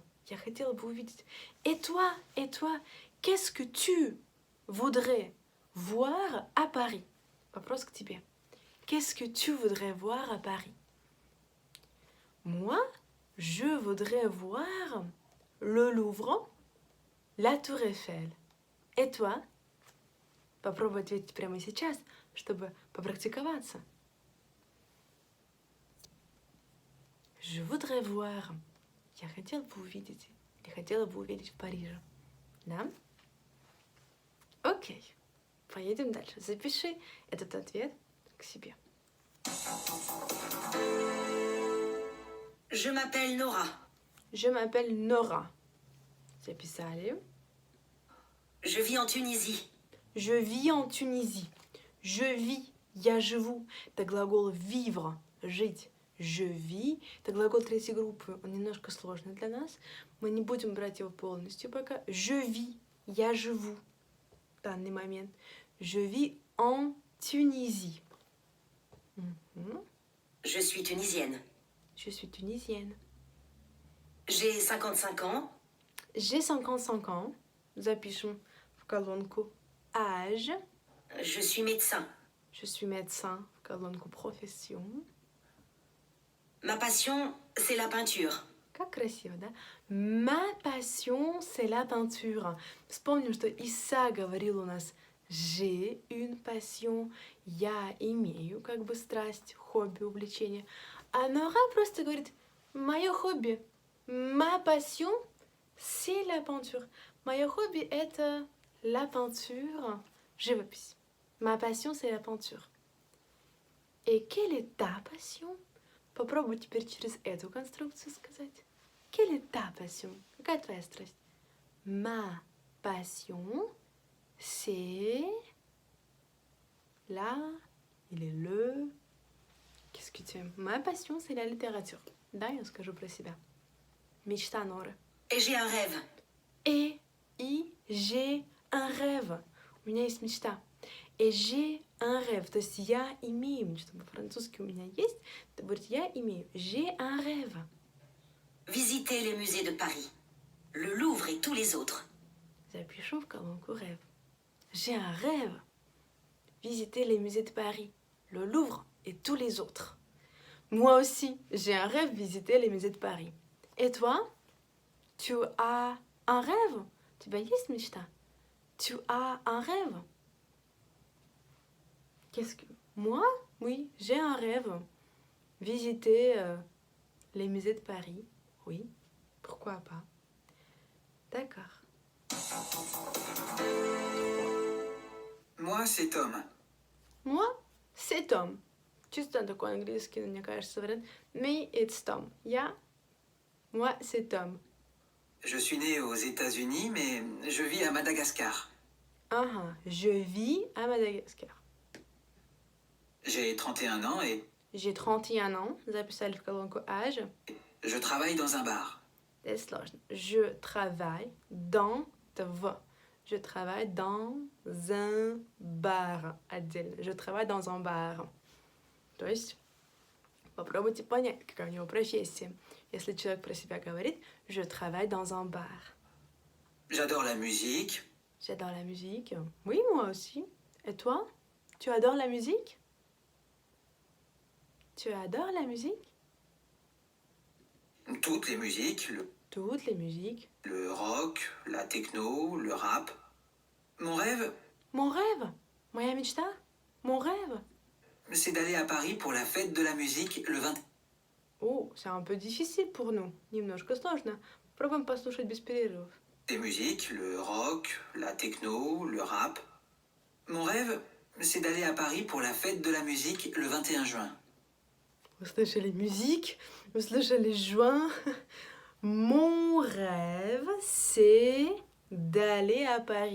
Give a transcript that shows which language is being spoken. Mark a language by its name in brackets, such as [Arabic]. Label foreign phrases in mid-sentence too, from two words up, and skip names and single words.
[Russian] Я хотела бы увидеть. [French] Et toi, qu'est-ce que tu voudrais voir à Paris? [Russian] Вопрос к тебе. [French] Qu'est-ce que tu voudrais voir à Paris? Moi, je voudrais voir le Louvre, la Tour Eiffel. Et toi? [Russian] Попробуй ответить прямо сейчас, чтобы попрактиковаться. [French] Je voudrais voir. [Russian] Я хотела бы увидеть. Или хотела бы увидеть в Париже. Да? Окей. Поедем дальше. Запиши этот ответ к себе. [French] Je m'appelle Nora. Je m'appelle Nora. Записали. Je vis en Tunisie. Je vis en Tunisie. Je vis. [Russian] Я живу. Это глагол vivre. Жить. [French] Je vis. [Russian] Это глагол третьей группы. Он немножко сложный для нас. Мы не будем брать его полностью пока. [French] Je vis. [Russian] Я живу. В данный момент. [French] Je vis en Tunisie. Je suis tunisienne. Je suis tunisienne. J'ai 55 ans. J'ai 55 ans. [Russian] Запишем в колонку âge. [French] Je suis médecin. Je suis médecin. [Russian] В колонку profession. [French] Ma passion, c'est la peinture. [Russian] Как красиво, да? [French] Ma passion, c'est la peinture. [Russian] Вспомним, что Иса говорил у нас [French] j'ai une passion. [Russian] Я имею как бы страсть, хобби, увлечение. А Нора просто говорит мое хобби. [French] Ma passion, c'est la peinture. [Russian] Мое хобби – это [French] la peinture. [Russian] Живопись. [French] Ma passion, c'est la peinture. Et quelle est ta passion? [Russian] Попробуй теперь через эту конструкцию сказать. [French] Quelle est ta passion? [Russian] Какая твоя страсть? [French] Ma passion, c'est la или le. Qu'est-ce que tu aimes? Ma passion, c'est la littérature. [Russian] Да, я скажу про себя. Мечта Норы. [French] Et j'ai un rêve. Et j'ai un rêve. [Russian] У меня есть мечта. [French] Et j'ai un rêve. [Russian] То есть я имею мечту. По-французски у меня есть. Это будет я имею. [French] J'ai un rêve. Visiter les musées de Paris. Le Louvre et tous les autres. [Russian] Запишем в колонку rêve. [French] J'ai un rêve. visiter les musées de Paris, le Louvre et tous les autres. Moi aussi, j'ai un rêve visiter les musées de Paris. Et toi? Tu as un rêve? У тебя есть мечта? Tu as un rêve? Qu'est-ce que... Moi? Oui, j'ai un rêve. Visiter les musées de Paris. Oui, pourquoi pas? D'accord. Moi, c'est Tom. Moi, c'est Tom. [Russian] Чисто такой английский, мне кажется, вариант. [English] Me, it's Tom. [Russian] Я, [French] moi, c'est Tom. Je suis né aux États-Unis, mais je vis à Madagascar. Je vis à Madagascar. J'ai 31 ans et J'ai 31 ans. Записали в колонку âge. je travaille dans un bar. [Russian] Это сложно. [French] Je travaille dans Je travaille dans un bar. [Russian] Отдельно. [French] Je travaille dans un bar. [Russian] То есть попробуйте понять, какая у него профессия. Если человек про себя говорит, [French] je travaille dans un bar. J'adore la musique. J'adore la musique. Oui, moi aussi. Et toi? Tu adores la musique? Tu adores la musique? Toutes les musiques, Toutes les musiques. le rock, la techno, le rap. Mon rêve, Mon rêve. [Russian] Моя мечта. [French] Mon rêve. c'est d'aller à Paris pour la fête de la musique le 20. Oh, c'est un peu difficile pour nous. [Russian] Немножко сложно. Пробуем послушать без перерывов. [French] Les musiques, le rock, la techno, le rap. Mon rêve, c'est d'aller à Paris pour la fête de la musique le 21 juin. Vous слышали musique, vous слышали juin. Mon rêve, c'est d'aller à Paris.